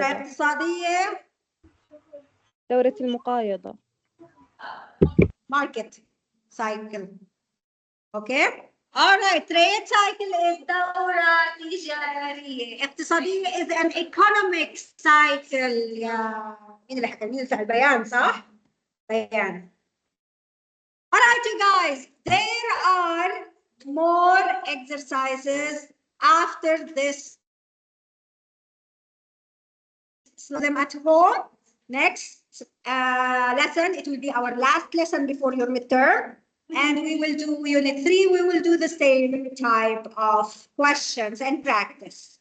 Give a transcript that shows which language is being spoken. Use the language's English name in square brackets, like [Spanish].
[Arabic] اقتصادية. دورة المقايضة. [English] Market cycle. Okay? All right. Trade cycle is [Arabic] دورة تجارية. [English] اقتصادية is an economic cycle. [Arabic] يا مين اللي حكى؟ مين فعل بيان صح؟ بيان. [English] All right, you guys. There are more exercises after this. So them at home. Next lesson, it will be our last lesson before your midterm. And we will do Unit 3. We will do the same type of questions and practice.